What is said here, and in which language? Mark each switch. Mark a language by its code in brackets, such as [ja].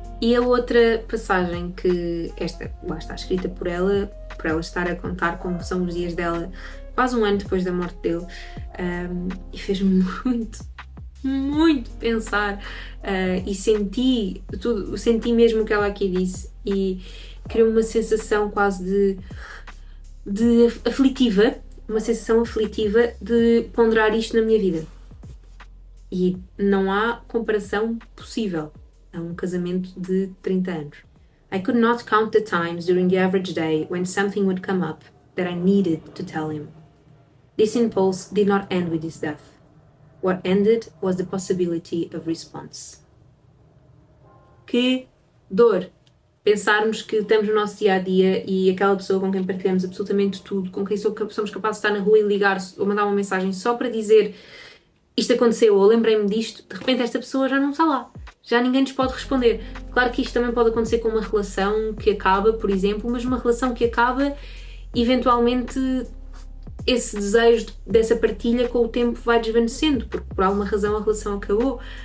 [pt] E a outra passagem que lá está escrita por ela estar a contar como são os dias dela quase um ano depois da morte dele, e fez-me muito pensar, e senti mesmo o que ela aqui disse, e criou uma sensação quase de aflitiva, uma sensação aflitiva de ponderar isto na minha vida. E não há comparação possível a um casamento de 30 anos. [en] I could not count the times during the average day when something would come up that I needed to tell him. This impulse did not end with his death. What ended was the possibility of response. [pt] Que dor! Pensarmos que estamos no nosso dia-a-dia e aquela pessoa com quem partilhamos absolutamente tudo, com quem somos capazes de estar na rua e ligar ou mandar uma mensagem só para dizer isto aconteceu ou lembrei-me disto, de repente esta pessoa já não está lá. Já ninguém nos pode responder. Claro que isto também pode acontecer com uma relação que acaba, por exemplo, mas uma relação que acaba, eventualmente esse desejo dessa partilha com o tempo vai desvanecendo, porque por alguma razão a relação acabou.